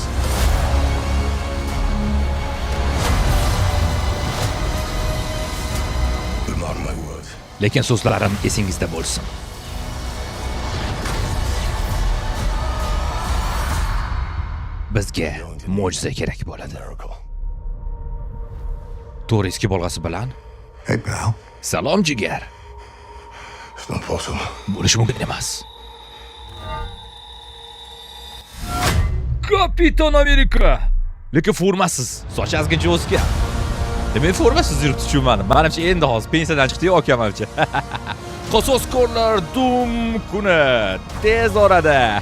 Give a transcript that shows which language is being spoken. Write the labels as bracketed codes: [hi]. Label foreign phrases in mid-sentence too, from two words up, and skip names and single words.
[uz] Lekin so'zlarim esingizda bo'lsin. Bizga mo'jiza kerak bo'ladi. To'riski bolg'asi bilan [en] Hey, pal. [uz] salom jigar. [en] It's not possible. [uz] Bo'lishi mumkin emas. Kapitan Amerika. Lekin formasiz, soch azgincha o'sgan. Men formasiz yurib tushunmadim. Menimcha endi hozir pensiyadan chiqdi-yu okamamcha. Qasoskorlar Doom kuni tez orada.